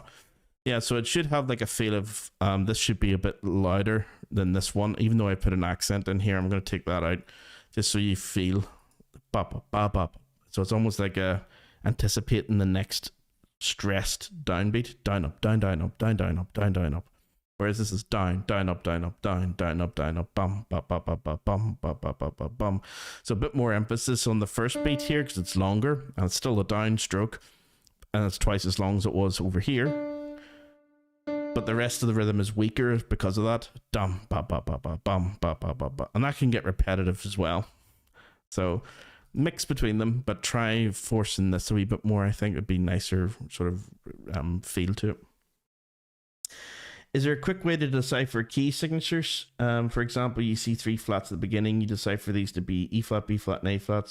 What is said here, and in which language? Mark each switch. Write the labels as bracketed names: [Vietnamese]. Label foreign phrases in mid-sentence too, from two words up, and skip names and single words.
[English] Yeah, so it should have like a feel of this should be a bit louder than this one, even though I put an accent in here. I'm going to take that out just so you feel ba ba ba ba. So it's almost like anticipating the next stressed downbeat. Down, up, down, down, up, down, down, up, down, down, up. Whereas this is down, down, up, down, up, down, down, up, down, up, bum, ba ba ba ba bum, ba ba ba ba bum. So a bit more emphasis on the first beat here because it's longer and it's still a down stroke, and it's twice as long as it was over here. But the rest of the rhythm is weaker because of that. Dum ba ba ba ba bum ba ba ba ba, and that can get repetitive as well. So mix between them, but try forcing this a wee bit more. I think would be nicer sort of feel to it. Is there a quick way to decipher key signatures? For example, you see 3 flats at the beginning. You decipher these to be E flat, B flat, and A flat.